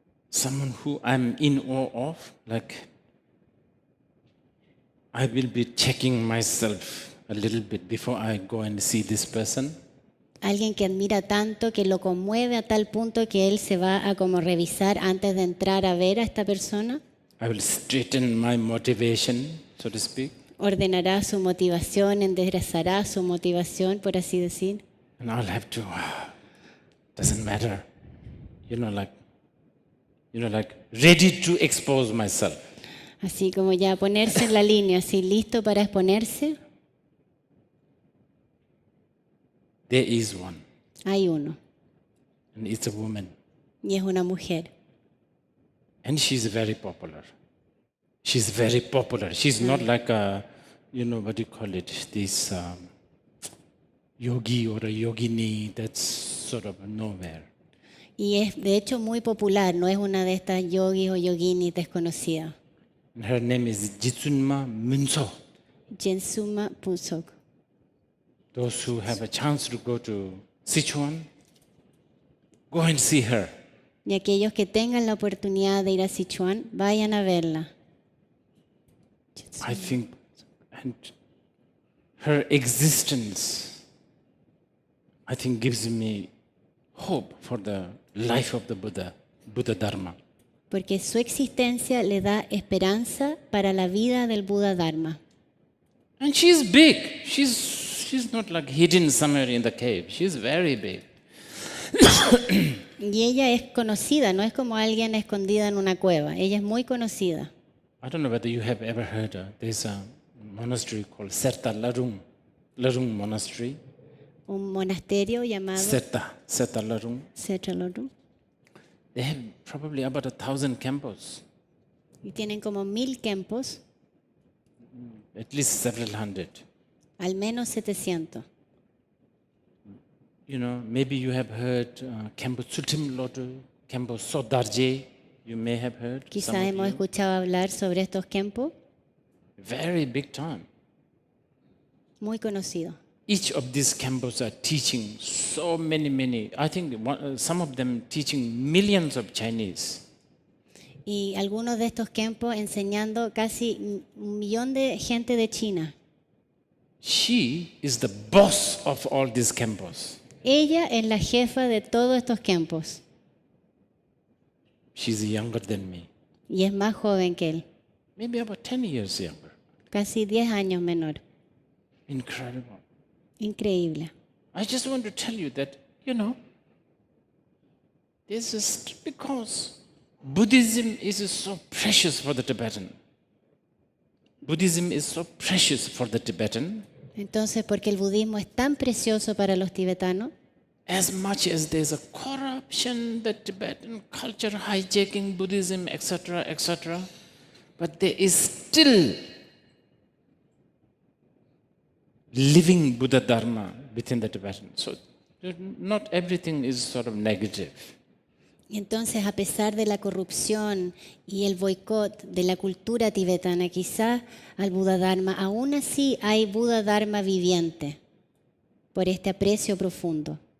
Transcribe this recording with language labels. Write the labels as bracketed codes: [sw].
[en] Someone who I'm in awe of, like I will be checking myself a little bit before I go and see this person. [es] alguien que admira tanto que lo conmueve a tal punto que él se va a como revisar antes de entrar a ver a esta persona. [en] I will straighten my motivation, so to speak, [es] Ordenará su motivación, enderezará su motivación, por así decir. [en] and I'll have to. Doesn't matter, like ready to expose myself. [es] Así como ya ponerse en la línea, así listo para exponerse. [en] There is one, [es] Hay uno [en] and it's a woman, [es] y es una mujer. [en] and she's very popular. She's very popular. She's not like a, what do you call it? This yogi or a yogini that's sort of nowhere. [es] Y es de hecho muy popular, no es una de estas yogis o yoginis desconocidas. [en] And her name is Jitsunma Munso. [es] Jensuma Pusok. [en] Those who have a chance to go to Sichuan, go and see her. [es] Y aquellos que tengan la oportunidad de ir a Sichuan, vayan a verla. [en] I think, and her existence, I think gives me hope for the life of the Buddha, Buddha Dharma. [es] Porque su existencia le da esperanza para la vida del Buda Dharma. [en] And she's big. She's not like hidden somewhere in the cave. She's very big. [es] Y ella es conocida, no es como alguien escondida en una cueva. Ella es muy conocida. [en] I don't know whether you have ever heard, there's a monastery called Serta Larung, Larung Monastery. [es] Un monasterio llamado Serta Larung. Setralorum. [en] They have probably about 1,000 kempos, [es] Y tienen como 1000 kempos, [en] at least several hundred. [es] al menos 700. [en] You know, maybe you have heard Kempo Tsutim Lodu, Kempo Sodarje, you may have heard. some [es] Quizá [en] of [es] hemos [en] you. [es] escuchado hablar sobre estos kempos, [en] Very big time. [es] muy conocidos. [en] Each of these campus are teaching so many. I think some of them teaching millions of Chinese. [es] Y algunos de estos kempos enseñando casi 1 millón de gente de China. [en] She is the boss of all these campus. [es] Ella es la jefa de todos estos kempos [en] She's younger than me, [es] y es más joven que él, [en] maybe about 10 years younger. [es] casi 10 años menor. [en] Incredible. [es] Increíble. [en] I just want to tell you that, you know, this is because Buddhism is so precious for the Tibetan. Buddhism is so precious for the Tibetan. [es] Entonces, porque el budismo es tan precioso para los tibetanos, [en] As much as there's a corruption, the Tibetan culture hijacking Buddhism, etc., but there is still living Buddha Dharma within the Tibetan. So not everything is sort of negative. [es] y entonces a pesar de la corrupción y el boicot de la cultura tibetana, quizás al Buda Dharma, aún así hay Buda Dharma viviente por este aprecio profundo.